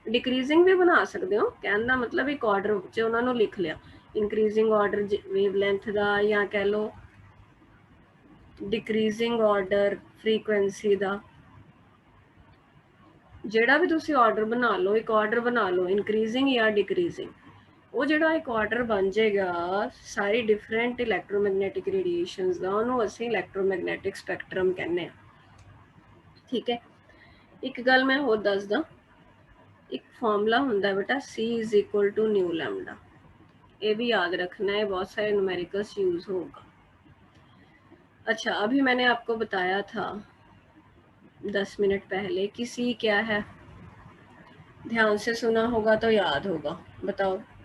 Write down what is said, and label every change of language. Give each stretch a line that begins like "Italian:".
Hindi: Decreasing भी बना सकते हो, कहने का मतलब एक ऑर्डर च उन्होंने लिख लिया इंक्रीजिंग ऑर्डर वेवलेंथ का, या कह लो डिक्रीजिंग ऑर्डर फ्रीक्वेंसी का।
Punjabi: ਜਿਹੜਾ भी तुसी ऑर्डर बना लो, एक ऑर्डर बना लो इंक्रीजिंग या डिक्रीजिंग। वो ਜਿਹੜਾ ਇੱਕ ਆਰਡਰ ਬਣ ਜਾਏਗਾ ਸਾਰੀ ਡਿਫਰੈਂਟ ਇਲੈਕਟ੍ਰੋਮੈਗਨੈਟਿਕ ਰੇਡੀਏਸ਼ਨਸ ਦਾ, ਉਹਨੂੰ ਅਸੀਂ ਇਲੈਕਟ੍ਰੋਮੈਗਨੈਟਿਕ ਸਪੈਕਟਰਮ ਕਹਿੰਦੇ ਆ। ਠੀਕ ਹੈ, ਇੱਕ ਗੱਲ ਮੈਂ ਹੋਰ ਦੱਸਦਾ, ਇੱਕ ਫਾਰਮੂਲਾ ਹੁੰਦਾ ਬੇਟਾ C = न्यू लैम्डा,
Hindi: ये भी याद रखना है, बहुत सारे न्यूमेरिकल्स यूज होगा। अच्छा, अभी मैंने आपको बताया था 10 मिनट पहले कि C क्या है, ध्यान से सुना होगा तो याद होगा, बताओ।